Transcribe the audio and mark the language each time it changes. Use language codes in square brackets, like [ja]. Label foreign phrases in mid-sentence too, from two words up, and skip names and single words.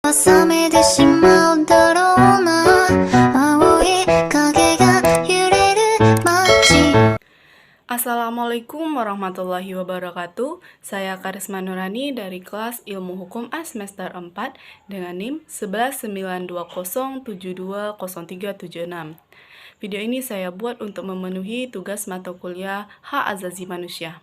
[ja] 覚めてしまうだろうな青い影が揺れる街 [ar] السلام عليكم ورحمة الله وبركاته. [id] Saya Karisma Nurani dari kelas Ilmu Hukum A semester 4 dengan NIM 19207203776. Video ini saya buat untuk memenuhi tugas mata kuliah Hak Azazi Manusia.